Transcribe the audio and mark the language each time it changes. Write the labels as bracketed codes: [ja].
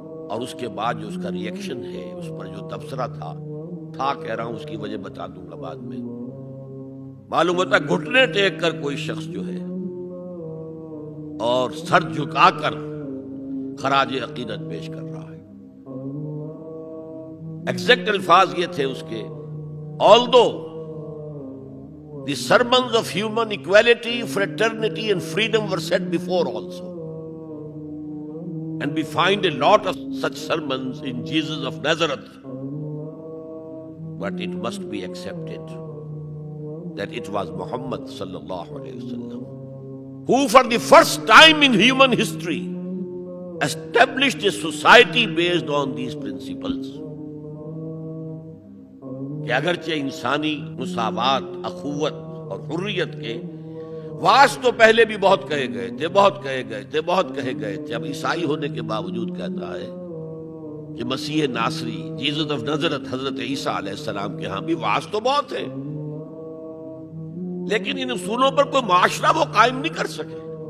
[ur] اور اس کے بعد جو اس کا ری ایکشن ہے، اس پر جو تبصرہ تھا کہہ رہا ہوں، اس کی وجہ بتا دوں گا بعد میں. معلوم ہوتا ہے گھٹنے ٹیک کر کوئی شخص جو ہے اور سر جھکا کر خراج عقیدت پیش کر رہا ہے. ایگزیکٹ الفاظ یہ تھے اس کے: [en] although the sermons of human equality, fraternity and freedom were said before also, and we find a lot of such sermons in Jesus of Nazareth, but it must be accepted that it was Muhammad sallallahu alayhi wasallam who for the first time in human history established a society based on these principles. [ur] کہ اگرچہ انسانی مساوات، اخوت اور حریت کے واس تو پہلے بھی بہت کہے گئے تھے، بہت کہے گئے تھے، بہت کہے گئے تھے، اب عیسائی ہونے کے باوجود کہتا ہے کہ مسیح ناصری، جیزس آف نظرت، حضرت عیسیٰ علیہ السلام کے ہاں بھی واس تو بہت ہے، لیکن ان اصولوں پر کوئی معاشرہ وہ قائم نہیں کر سکے.